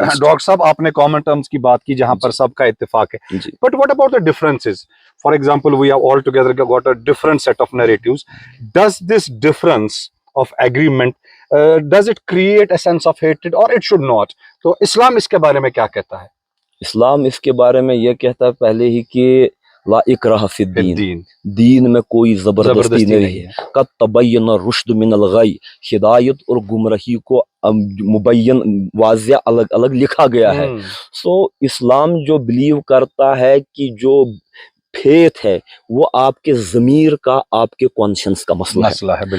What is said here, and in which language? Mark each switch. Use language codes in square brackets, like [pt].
[ur] Doctor صاحب آپ نے کامن ٹرمز کی بات کی جہاں پر سب کا اتفاق ہے، [en] But what about the differences? For example, we have all together got a different set of narratives. Does this difference of agreement does it create a sense of hatred or it should not? [ur] تو اسلام اس کے بارے میں کیا کہتا ہے؟ اسلام اس کے بارے میں یہ کہتا ہے پہلے ہی کہ [ar] لا اکراہ فی الدین، [ur] دین میں کوئی زبردستی نہیں ہے، [ar] قد تبین الرشد من الغی، [ur] ہدایت اور گمراہی کو مبین واضح الگ الگ لکھا گیا ہے۔ سو اسلام جو بلیو کرتا ہے کہ جو فیتھ ہے وہ آپ کے ضمیر کا، آپ کے کانشنس کا مسئلہ ہے،